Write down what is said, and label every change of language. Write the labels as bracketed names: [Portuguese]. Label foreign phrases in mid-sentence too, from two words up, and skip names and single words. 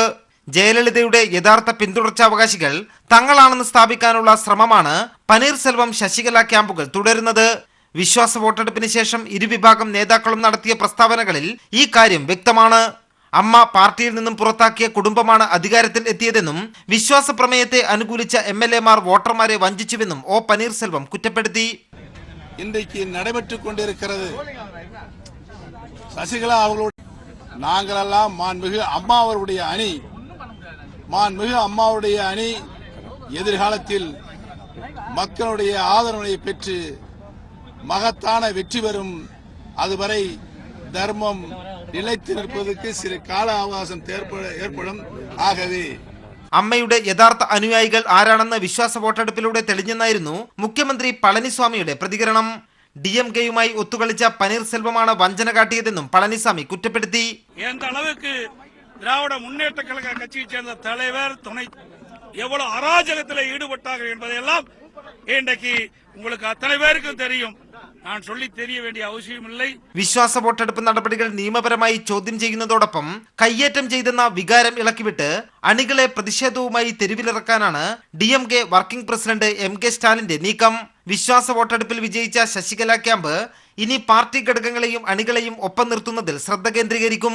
[Malayalam] ജയലളിതയുടെ യഥാർത്ഥ പിന്തുടർച്ചാവകാശികൾ തങ്ങളാണെന്ന് സ്ഥാപിക്കാനുള്ള ശ്രമമാണ് പനീർസെൽവം ശശികല ക്യാമ്പുകൾ തുടരുന്നത്. വിശ്വാസ വോട്ടെടുപ്പിന് ശേഷം ഇരുവിഭാഗം നേതാക്കളും നടത്തിയ പ്രസ്താവനകളിൽ ഈ കാര്യം വ്യക്തമാണ്. അമ്മ പാർട്ടിയിൽ നിന്നും പുറത്താക്കിയ കുടുംബമാണ് അധികാരത്തിൽ എത്തിയതെന്നും വിശ്വാസ പ്രമേയത്തെ അനുകൂലിച്ച MLA-മാർ വോട്ടർമാരെ വഞ്ചിച്ചുവെന്നും O പനീർസെൽവം കുറ്റപ്പെടുത്തി. [Tamil] இன்றைக்கு நடைபெற்றுக் கொண்டிருக்கிறது சசிகலா அவர்களுடைய நாங்களெல்லாம் மாண்புமிகு அம்மாவுடைய அணி எதிர்காலத்தில் மக்களுடைய ஆதரவை பெற்று மகத்தான வெற்றி பெறும். அதுவரை தர்மம் நிலைத்து நிற்பதற்கு சிறு கால அவகாசம் ஏற்படும். ஆகவே [Malayalam] അമ്മയുടെ യഥാർത്ഥ അനുയായികൾ ആരാണെന്ന് വിശ്വാസ വോട്ടെടുപ്പിലൂടെ തെളിഞ്ഞെന്നായിരുന്നു മുഖ്യമന്ത്രി പളനിസ്വാമിയുടെ പ്രതികരണം. DMKയുമായി ഒത്തുകളിച്ച പനീർസെൽവമാണ് വഞ്ചന കാട്ടിയതെന്നും പളനിസ്വാമി കുറ്റപ്പെടുത്തി. [Tamil] திராவிட முன்னேற்ற கழக கட்சியை சேர்ந்த தலைவர் துணை எவ்வளவு அராஜகத்தில் ஈடுபட்டார்கள் என்பதையெல்லாம் இன்றைக்கு உங்களுக்கு அத்தனை பேருக்கும் தெரியும். நான் சொல்லி தெரிய வேண்டிய അവശ്യമില്ല. [Malayalam] വിശ്വാസ വോട്ടെടുപ്പ് നടപടികൾ നിയമപരമായി ചോദ്യം ചെയ്യുന്നതോടൊപ്പം കയ്യേറ്റം ചെയ്തെന്ന വികാരം ഇളക്കിവിട്ട് അണികളെ പ്രതിഷേധവുമായി തെരുവിലിറക്കാനാണ് DMK വർക്കിംഗ് പ്രസിഡന്റ് MK സ്റ്റാലിന്റെ നീക്കം. വിശ്വാസ വോട്ടെടുപ്പിൽ വിജയിച്ച ശശികല ക്യാമ്പ് ഇനി പാർട്ടി ഘടകങ്ങളെയും അണികളെയും ഒപ്പം നിർത്തുന്നതിൽ ശ്രദ്ധ കേന്ദ്രീകരിക്കും.